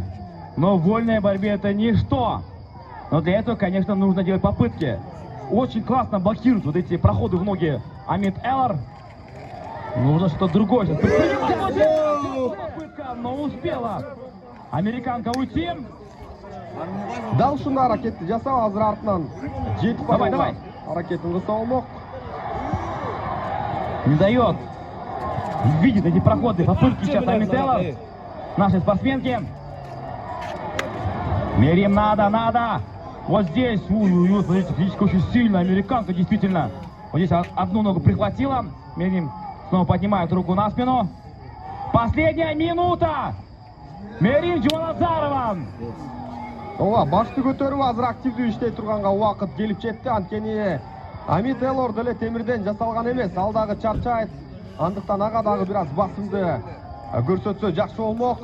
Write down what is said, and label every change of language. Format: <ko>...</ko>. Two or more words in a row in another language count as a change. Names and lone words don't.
<ru>Но в вольной борьбе это ничто. Но для этого, конечно, нужно делать попытки. Очень классно блокируют вот эти проходы в ноги Ами Тейлор. Нужно что-то другое сейчас. Попытка, но успела американка уйти.</ru> <ky>Дал ушундай аракетти жасап, азыр артынан жетип Давай. Аракетин кылса болмок.</ky> <ru>Не дает. Видит эти проходы, попытки сейчас Ами Тейлор, нашей спортсменки. Мерим, надо. Вот здесь, смотрите, физически очень сильно американка, действительно. Вот здесь одну ногу прихватила. Мерим снова поднимает руку на спину. Последняя минута. Мерим Жуманазарова.</ru> <ky>Ооба, башты көтөрүп азыр активдүү иштей турганга убакыт келип жетти. Анткени Ами Тейлор деле темирден жасалган эмес. Ал дагы чарчайт. Андыктан ага дагы бир аз басымды көрсөтсө жакшы болмок.</ky>